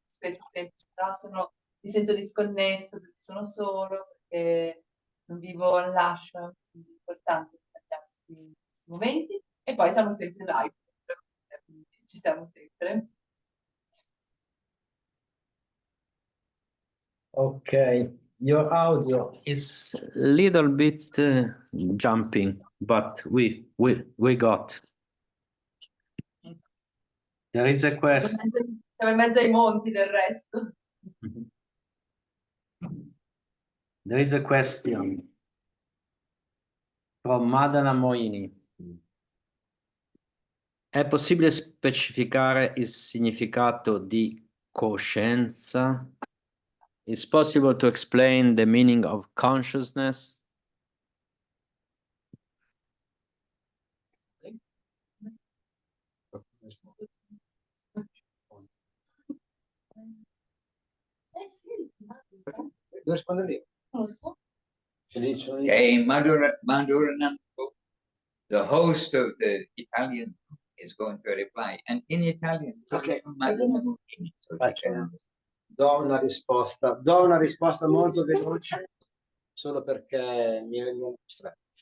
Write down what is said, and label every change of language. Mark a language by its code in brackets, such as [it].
[it] Spesso sempre, mi sento disconnesso perché sono solo, perché non vivo all'ashram, quindi è importante tagliarsi questi momenti e poi siamo sempre live, quindi ci siamo sempre. [en] Okay, your audio is a little bit jumping, but we got. There is a question. [it] Siamo in mezzo ai monti del resto. [en] There is a question from Madana Moini. [it] È possibile specificare il significato di coscienza? [en] Is possible to explain the meaning of consciousness? [it] Sì, Devo rispondere io? non lo so. [en] Okay, Madhuranand, the host of the Italian is going to reply, and in Italian, Okay. Madhuranand, so she [it] Faccio [en] can- [it] do una risposta molto veloce, solo perché mi è stretto.